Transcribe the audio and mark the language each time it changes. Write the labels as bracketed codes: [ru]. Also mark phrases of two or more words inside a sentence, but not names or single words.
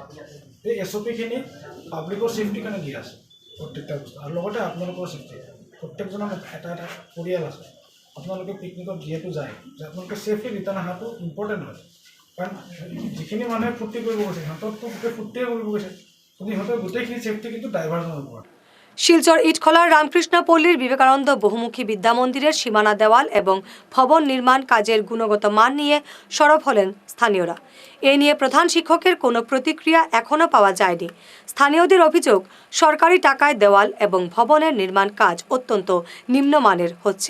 [as] এই এছঅ'পিখিনি [en] public safety [as] কাৰণে দিয়া আছে প্ৰত্যেকটা বস্তু, আৰু লগতে আপোনালোকৰ ছেফটি। প্ৰত্যেকজনৰ এটা এটা পৰিয়াল আছে। আপোনালোকে পিকনিকত যিহেতু যায়, যে আপোনালোকে [en] safely return [as] অহাটো ইম্পৰ্টেণ্ট হয়। কাৰণ যিখিনি মানুহে ফূৰ্তি কৰিব গৈছে সিহঁতকতো গোটেই ফূৰ্তিয়ে কৰিব গৈছে, কিন্তু সিহঁতৰ গোটেইখিনি ছেফটি কিন্তু ড্ৰাইভাৰজনৰ ওপৰত। [bn] শিলচর ইটখলার রামকৃষ্ণপল্লীর বিবেকানন্দ বহুমুখী বিদ্যা মন্দিরের সীমানা দেওয়াল এবং ভবন নির্মাণ কাজের গুণগত মান নিয়ে সরব হলেন স্থানীয়রা। এ নিয়ে প্রধান শিক্ষকের কোনো প্রতিক্রিয়া এখনও পাওয়া যায়নি। স্থানীয়দের অভিযোগ, সরকারি টাকায় দেওয়াল এবং ভবনের নির্মাণ কাজ অত্যন্ত নিম্নমানের হচ্ছে।